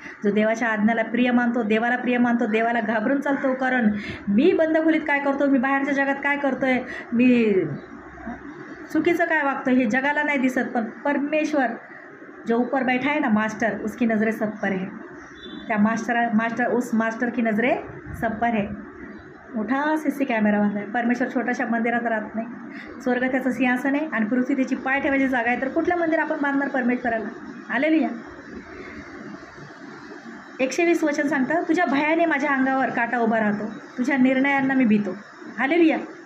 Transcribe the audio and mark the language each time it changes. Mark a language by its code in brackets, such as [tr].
[mr] जो देवाच्या आज्ञाला प्रिय मानतो, देवाला प्रिय मानतो, देवाला घाबरून चालतो. कारण मी बंद खोलीत काय करतो, मी बाहेरच्या जगात काय करतो आहे, मी चुकीचं काय वागतो हे जगाला नाही दिसत, पण परमेश्वर [hi] जो ऊपर बैठा है ना, मास्टर, उसकी नजरें सब पर है. [mr] त्या [hi] मास्टर की नजरें सब पर है. [mr] मोठा CC कॅमेरा बांधला आहे. परमेश्वर छोट्याशा मंदिरात राहत नाही. स्वर्ग त्याचं सिंहासन आहे आणि पृथ्वी त्याची पाय ठेवायची जागा आहे. तर कुठलं मंदिर आपण बांधणार परमेश्वराला? हालेलुया. 120 वचन सांगतं, तुझ्या भयाने माझ्या अंगावर काटा उभा राहतो, तुझ्या निर्णयांना मी भीतो. हालेलुया.